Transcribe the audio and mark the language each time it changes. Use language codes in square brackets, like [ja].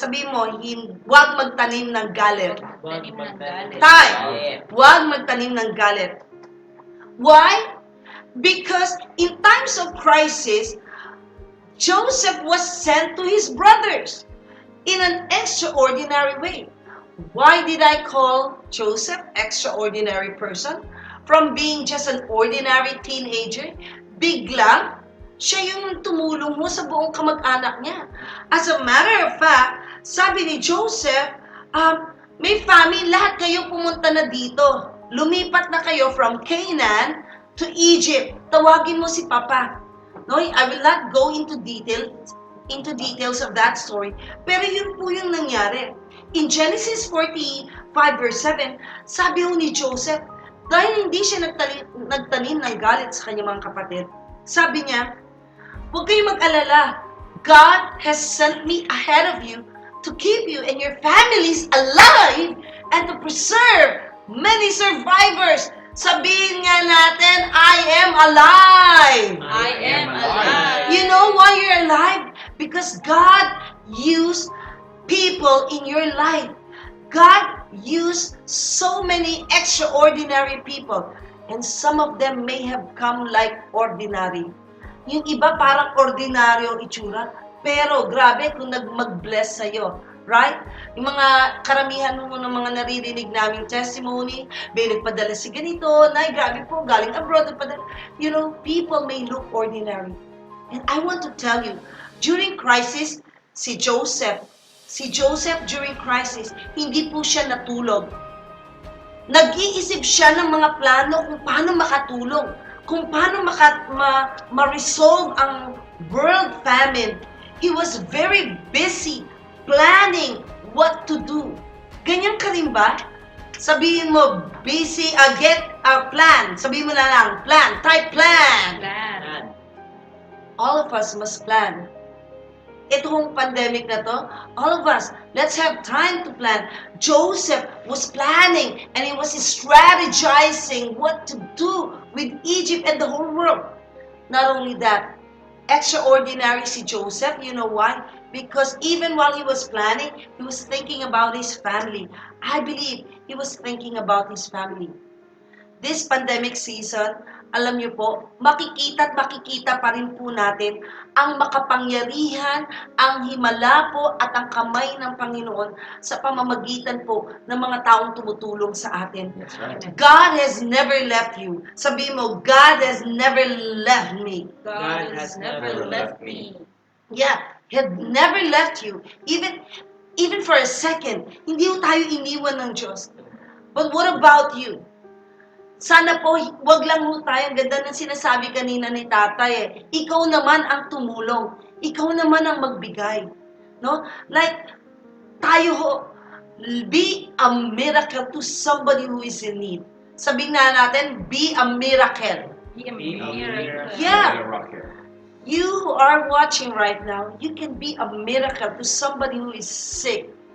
[tl] Sabihin mo, huwag magtanim ng galit. Tanim ng galit. Time! Huwag magtanim ng galit. [en] Why? Because in times of crisis, Joseph was sent to his brothers in an extraordinary way. Why did I call Joseph extraordinary person? From being just an ordinary teenager, [tl] biglang siya yung tumulong mo sa buong kamag-anak niya. As a matter of fact, sabi ni Joseph, may family, lahat kayo pumunta na dito. Lumipat na kayo from Canaan to Egypt. Tawagin mo si Papa. [en] No, I will not go into details of that story. [tl] Pero yun po yung nangyari. In Genesis 45 verse 7, sabi ni Joseph, dahil hindi siya nagtanim ng galit sa kanyang mga kapatid, sabi niya, huwag kayong mag-alala. [en] God has sent me ahead of you to keep you and your families alive and to preserve many survivors. [tl] Sabihin nga natin, [en] I am alive. I am alive. You know why you're alive? Because God used people in your life. God used so many extraordinary people. And some of them may have come like ordinary. [tl] Yung iba parang ordinaryo itsura. Pero grabe kung mag-bless sa'yo. Right? Yung mga karamihan mo ng mga naririnig naming testimony, may nagpadala si ganito, nay, grabe po, galing abroad, nagpadala. [en] You know, people may look ordinary. And I want to tell you, during crisis, si Joseph during crisis, [tl] hindi po siya natulog. Nag-iisip siya ng mga plano kung paano makatulong, kung paano ma-resolve ang world famine. [en] He was very busy planning what to do. [tl] Ganyan ka rin ba? Sabihin mo, busy, [en] get a plan. [tl] Sabihin mo na lang, plan. Type plan. [en] Plan. All of us must plan. [tl] Itong pandemic na to, [en] all of us, let's have time to plan. Joseph was planning and he was strategizing what to do with Egypt and the whole world. Not only that, extraordinary si Joseph, you know why? Because even while he was planning, he was thinking about his family. I believe he was thinking about his family. This pandemic season, [tl] alam niyo po, makikita pa rin po natin ang makapangyarihan, ang himala po at ang kamay ng Panginoon sa pamamagitan po ng mga taong tumutulong sa atin. [en] That's right. God has never left you. Sabihin mo, God has never left me. God has never left me. Yeah, He had never left you. Even for a second, [tl] hindi po tayo iniwan ng Diyos. [en] But what about you? [tl] Sana po, wag lang ho tayo, ang ganda ng sinasabi kanina ni tatay eh. Ikaw naman ang tumulong. Ikaw naman ang magbigay. No? [en] Like, [tl] tayo ho, [en] be a miracle to somebody who is in need. [tl] Sabihin na natin, [en] be a miracle. Be a miracle. Yeah. Rocker. You who are watching right now, you can be a miracle to somebody who is sick.